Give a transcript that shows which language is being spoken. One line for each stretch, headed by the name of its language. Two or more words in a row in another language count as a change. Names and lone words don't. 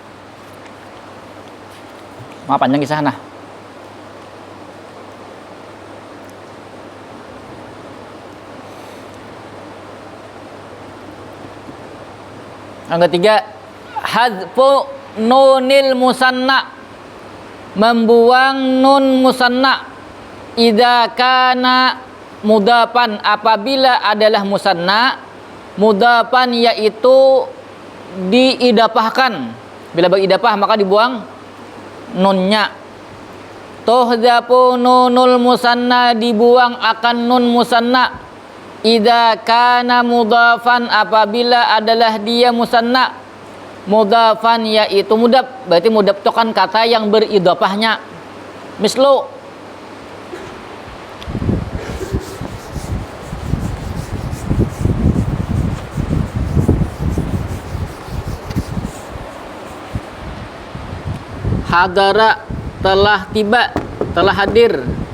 Banjar: Mau panjang kisah nah. Yang ketiga,
Arabic: حذف نون المثنى,
Banjar: membuang nun musanna.
Arabic: إذا كان مضافا,
Banjar: apabila adalah musanna, mudafan yaitu diidafahkan. Bila beridafah maka dibuang nunnya.
Arabic: تحذف نون المثنى,
Banjar: dibuang akan nun musanna.
Arabic: إذا كان مضافا,
Banjar: apabila adalah dia musanna. Mudhafan yaitu mudaf, berarti mudaf itu kan kata yang beridhafahnya.
Arabic: مثل حضر,
Banjar: telah tiba, telah hadir.